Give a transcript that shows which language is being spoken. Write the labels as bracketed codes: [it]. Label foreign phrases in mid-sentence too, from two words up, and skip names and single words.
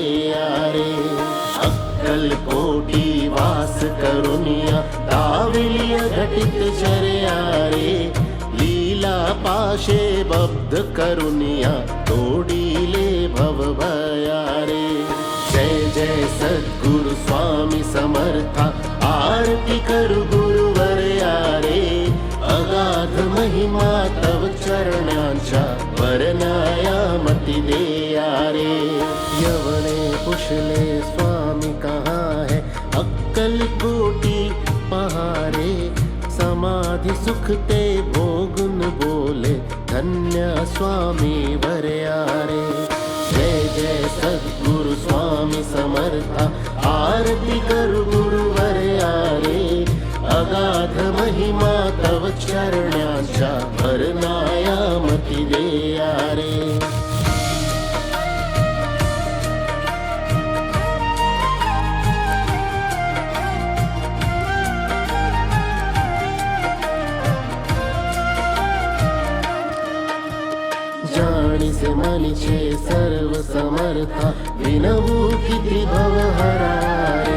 [mr] यारे अक्कलकोटी वास करुनिया दाविलिय घटित चर्यारे लीला पाशे बब्ध करुनिया तोडीले भव भयारे जय जय सद्गुरु स्वामी समर्था आरती करु गुरुवर यारे अगाध महिमा तव चरणांच्या वर्णायामती दे यारे यवने पुछले [hi] स्वामी कहाँ है [mr] अक्कल कोटी पहारे समाधि सुख ते भोगुन बोले धन्य स्वामी वरयारे जय जय सद्गुरु स्वामी समर्था आरती करु गुरुवर यारे अगाध महिमा तव चरणांच्या वर्णायामती दे यारे जाणीसे मनीचे सर्व समर्था विनवू किती भवहरारे